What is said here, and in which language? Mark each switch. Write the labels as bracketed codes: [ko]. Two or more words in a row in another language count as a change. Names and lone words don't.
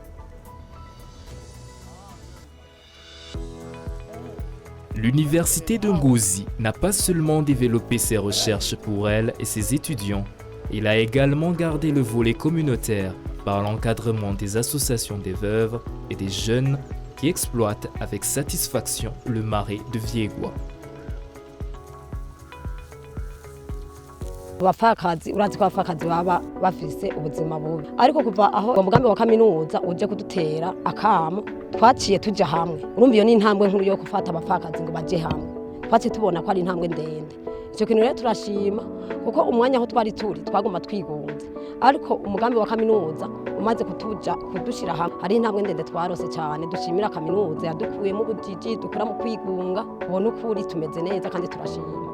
[fr] L'université de Ngozi n'a pas seulement développé ses recherches pour elle et ses étudiants, il a également gardé le volet communautaire par l'encadrement des associations des veuves et des jeunes qui exploitent avec satisfaction le marais de Viegwa. [rn] abapfakazi urazi ko abapfakazi baba bafise ubuzima bubi ariko kuva aho umugambi wa kaminuza uje kudutera akamo twaciye tuja hamwe urumva iyo ni intambwe nkuru yo gufata abapfakazi ngo baje hamwe twaciye tubona ko ari intambwe ndende icyo kintu rero turashima kuko umwanya aho twari turi twaguma twigunze ariko umugambi wa kaminuza umaze kudushira hamwe hari intambwe ndende twarose cyane dushimira kaminuza yadukuye mu bujiji dukura mu kwigunga ubona ukuri tumeze neza kandi turashima